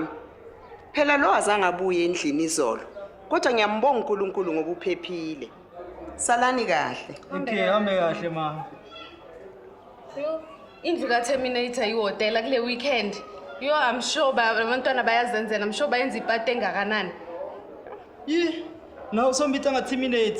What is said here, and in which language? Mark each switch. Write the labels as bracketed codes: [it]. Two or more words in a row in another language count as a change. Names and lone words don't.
[zu] Phela lo azange abuye endlini izolo. Kodwa ngiyambonga uNkulunkulu ngoba uphephile. Salani kahle. Okay, hambe kahle mama. Yo, indlu ka-Terminator ihotela kule weekend. Yo, [en] I'm sure [zu] abantwana bayazenzela, [en] I'm sure [zu] bayenza ipati engakanani. Yi, na usombitha nga-Terminator.